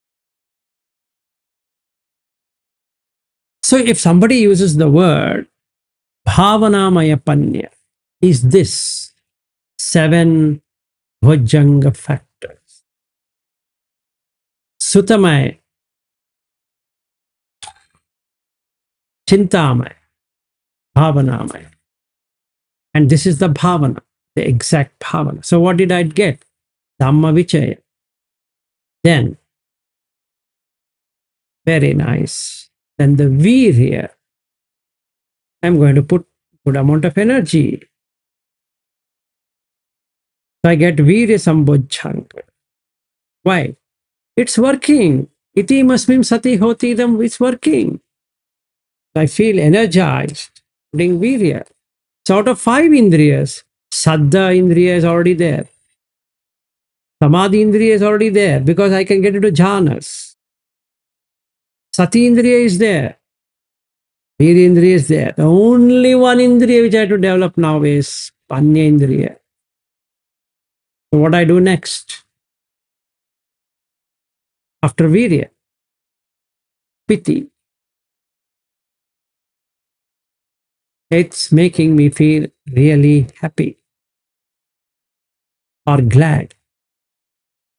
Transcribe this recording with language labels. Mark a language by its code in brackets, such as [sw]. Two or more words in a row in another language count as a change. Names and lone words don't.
[en] So if somebody uses the word [pi] bhavanamaya panya, [en] is this 7 bhujanga factors. [pi] Sutamaya, chintamaya, bhavanamaya. [en] And this is the bhavana, the exact bhavana. So what did I get? [pi] Dhamma vichaya. [en] Then, very nice. Then the virya. I'm going to put good amount of energy. So I get [pi] virya sambojjhanga. [en] Why? It's working. [pi] Iti masmim sati hoti idam, [en] it's working. I feel energized, putting virya. So out of 5 indriyas, [pi] saddha indriya [en] is already there. [pi] Samadhi indriya [en] is already there because I can get into jhanas. [pi] Sati indriya [en] is there. [pi] Virya indriya [en] is there. The only one indriya which I have to develop now is [pi] panya indriya. [en] So what I do next? After virya, piti. It's making me feel really happy or glad.